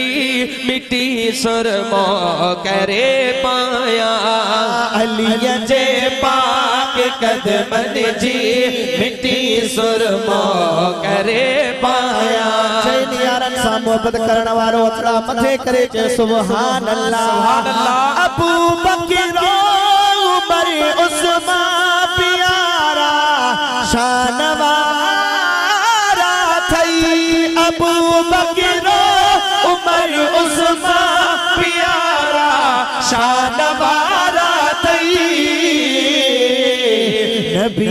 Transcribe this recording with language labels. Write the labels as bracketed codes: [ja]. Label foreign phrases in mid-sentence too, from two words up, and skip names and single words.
[skr] मिट्टी सुरमो करे पाया अली जे पाक कदमन जी मिट्टी सुरमो करे पाया चैन यारन सा मोहब्बत करण वारो अतरा मथे करे जे [ar] سبحان الله [skr] अबू बकर उमर उस्मान प्यारा शानवारा थई अबू बकर उमर उस्मान प्यारा शानवारा थई नबी